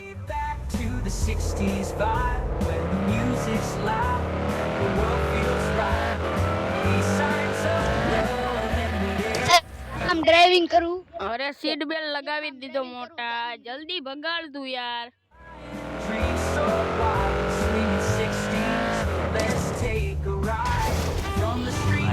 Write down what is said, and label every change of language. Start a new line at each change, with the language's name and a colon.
English: back to the 60s vibe when the music's loud, the world feels right. These signs of love in the air.
Gujarati: આમ driving કરું. અરે seat belt લગાવી જ દીધો મોટા, જલ્દી ભગાડ તું યાર.
English: Dreams so wild, swinging 60s. Let's take a ride from the streets